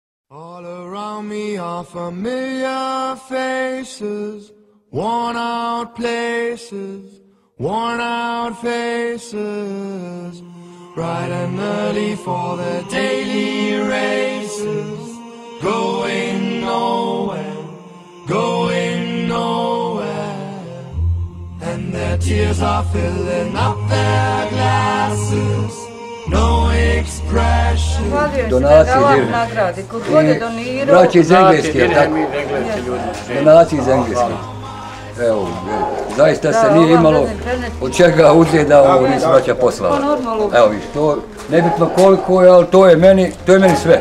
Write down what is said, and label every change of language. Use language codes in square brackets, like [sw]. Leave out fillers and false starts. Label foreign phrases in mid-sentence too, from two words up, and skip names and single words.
[en] All around me are familiar faces, worn out places, worn out faces, bright and early for their daily races, going nowhere, going nowhere, and their tears are filling up their glasses. No expression. [bs] Donacije braće iz Engleske, donacije iz Engleske. Evo, zaista se nije imalo od čega uzeti da ovo nisu braća poslala. Evo viš, to nebitno koliko je, ali to je meni sve.